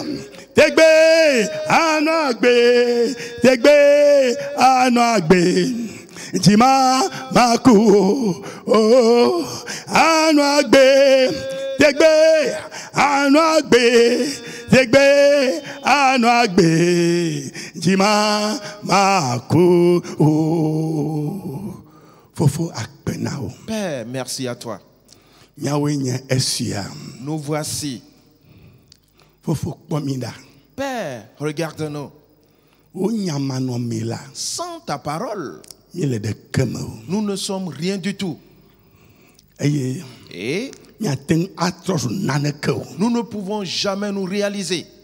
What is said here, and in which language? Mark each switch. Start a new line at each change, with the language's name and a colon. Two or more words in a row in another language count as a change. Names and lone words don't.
Ewe: tegbe anagbe tegbe anagbe jima maku oh anagbe tegbe anagbe tegbe anagbe jima maku oh fofo akpenao.
French: Père, merci à toi. Nous voici. Père, regarde-nous. Sans ta parole, nous ne sommes rien du tout. Et nous ne pouvons jamais nous réaliser.